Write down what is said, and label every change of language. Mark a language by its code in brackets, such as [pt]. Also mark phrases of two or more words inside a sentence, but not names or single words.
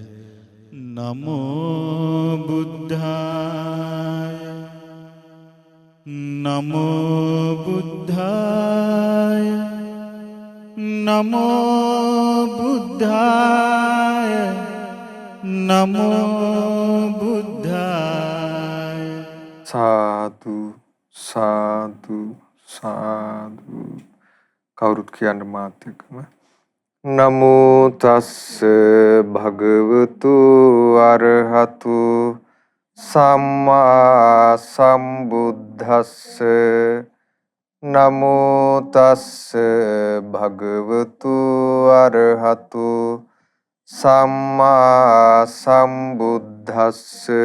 [pi] නමෝ බුද්ධාය නමෝ බුද්ධාය නමෝ බුද්ධාය නමෝ බුද්ධාය. සාදු සාදු සාදු. [si] කවුරුත් කියන්න මාත් එක්කම [pi] නමෝ තස්ස භගවතු අරහතු සම්මා සම්බුද්දස්ස නමෝ තස්ස භගවතු අරහතු සම්මා සම්බුද්දස්ස